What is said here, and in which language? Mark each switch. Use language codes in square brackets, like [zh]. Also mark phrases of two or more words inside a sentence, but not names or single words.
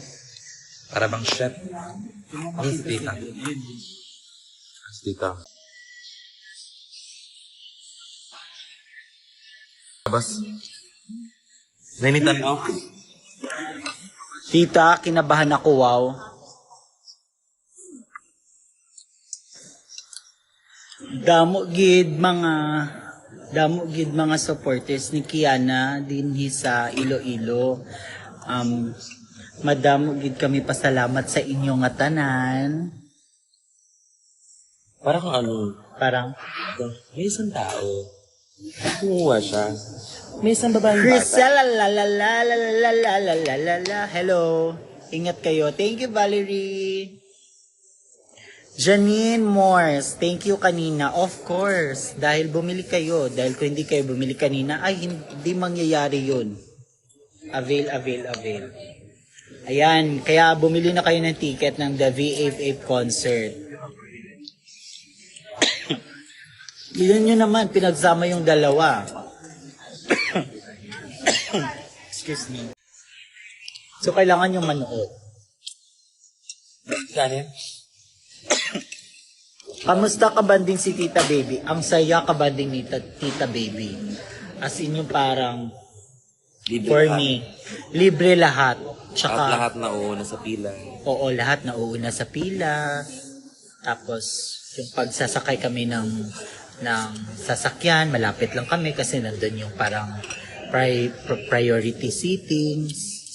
[tl] Para bang chef. Ang si tita. Si tita. Labas. Nainitan mo. Tita, kinabahan ako, wow. [hil] Damo gid mga supporters ni Kiana dinhi sa Iloilo. Madamo gid kami pasalamat sa inyo nga tanan. [tl] Parang ano. Parang May isang tao. Kumuha siya. May isang babaeng Crystal, bata. la la la la la la la la la la la. Hello. Ingat kayo. [en] Thank you, Valerie. Janine Morse, thank you kanina. Of course, [tl] dahil bumili kayo. Dahil kung hindi kayo bumili kanina, ay hindi mangyayari yun. Avail. Ayan, kaya bumili na kayo ng ticket ng The V88 concert. Yun nyo naman, pinagsama yung dalawa. [en] Excuse me. [tl] So, kailangan yung manood. Kanin? Kamusta ka banding si Tita Baby? Ang saya ka banding ni Tita Baby. [en] As in [tl] yung parang, Libre for lahat. me, libre lahat. At Tsaka, lahat na uuna sa pila. oo, lahat na uuna sa pila. Tapos, yung pagsasakay kami ng sasakyan, malapit lang kami kasi nandun yung parang [en] priority seatings.